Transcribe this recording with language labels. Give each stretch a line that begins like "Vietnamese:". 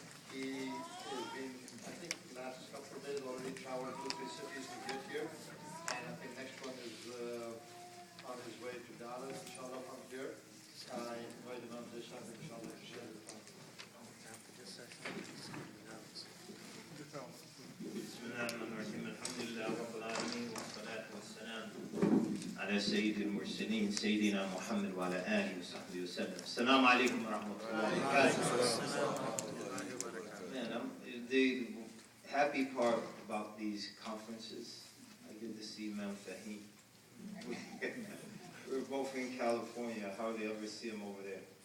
English: He has been, I think, the last couple of days already traveled 2 or 3 cities to get here. And I think next one is on his way to Dallas, inshallah, from here. I invite Imam Shuaibe, inshallah, to share the time.
Arabic: بسم الله الرحمن الرحيم الحمد لله رب العالمين والصلاة والسلام على سيد المرسلين سيدنا محمد وعلى آله وصحبه وسلم. السلام عليكم ورحمة الله وبركاته.
English: Man, the happy part about these conferences, I get to see Imam Fahim. We're both in California. I hardly ever see him over there.